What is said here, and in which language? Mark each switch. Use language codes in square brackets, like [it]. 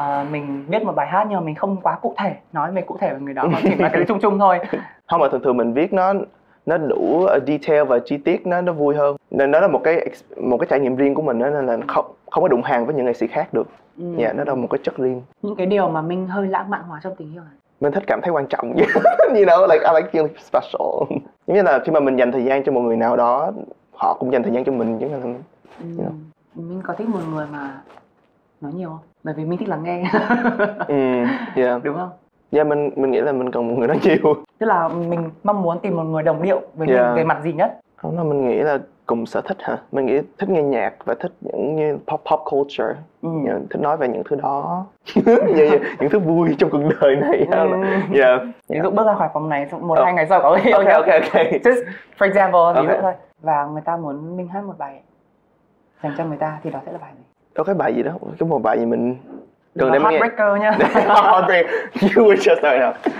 [vi] Mình viết một bài hát nhưng mà mình không quá cụ thể nói về cụ thể về người đó, mà chỉ là cái chung chung thôi. Không, mà thường mình viết nó đủ detail và chi tiết, nó vui hơn. Nên đó là một cái trải nghiệm riêng của mình đó, nên là không có đụng hàng với những nghệ sĩ khác được. Nó là một cái chất riêng. Những cái điều mà mình hơi lãng mạn hóa trong tình yêu này. Mình thích cảm thấy quan trọng. [en] You know, like I like feeling special. [vi] Giống như là khi mà mình dành thời gian cho một người nào đó, họ cũng dành thời gian cho mình, chứ là Mình có thích một người mà nói nhiều không? Bởi vì mình thích lắng nghe. Yeah. Đúng không? Yeah, mình nghĩ là mình cần một người nói nhiều. Tức là mình mong muốn tìm một người đồng điệu với mình về mặt gì nhất? Không, là mình nghĩ là cùng sở thích hả? Mình nghĩ thích nghe nhạc và thích những như pop culture. Thích nói về những thứ đó. Những thứ vui trong cuộc đời này. Ví dụ bước ra khỏi phòng này 1-2 ngày sau có người yêu. Okay. [en] Just for example, [vi] ví dụ thôi. Và người ta muốn mình hát một bài dành cho người ta thì đó sẽ là bài gì? Có cái bài gì đó, cái một bài gì mình gần đây Heartbreaker nha. [en] Heartbreaker, you were just there.